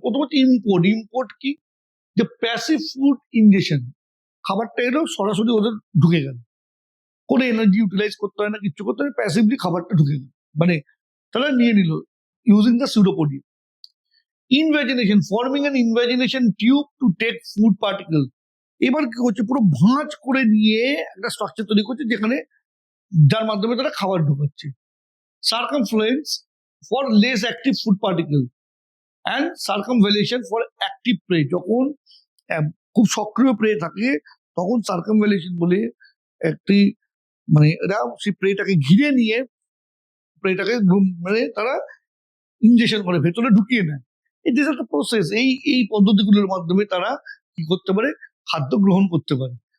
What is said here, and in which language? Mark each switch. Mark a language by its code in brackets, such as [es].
[bn] প্রথম হচ্ছে ইম্পোর্ট কি, যে প্যাসিভ ফুড ইনজেকশন, খাবারটা এলো সরাসরি ওদের ঢুকে গেল, কোনো এনার্জি ইউটিলাইজ করতে হয় না, কিচ্ছু করতে হয়, প্যাসিভলি খাবারটা ঢুকে গেল, মানে তারা নিয়ে নিল [en] Using the pseudopodia. Invagination, forming an invagination tube to take food particle. [bn] এবার কি করছে, পুরো ভাঁজ করে নিয়ে একটা স্ট্রাকচার তৈরি করছে যেখানে, যার মাধ্যমে তারা খাবার ঢোকাচ্ছে। সার্কামফ্লুয়েন্স, [en] for less active food particle and circumvallation for active prey. [bn] যখন খুব সক্রিয় প্রে থাকে তখন সার্কামভ্যালেশন বলে একটি মানে এরা সেই প্রেটাকে ঘিরে নিয়ে প্রেটাকে মানে তারা ইনজেকশন করে ভেতরে ঢুকিয়ে নেয়। ইট ইজ একটা প্রসেস। এই পদ্ধতিগুলোর মাধ্যমে তারা কি করতে পারে, খাদ্য গ্রহণ করতে পারে।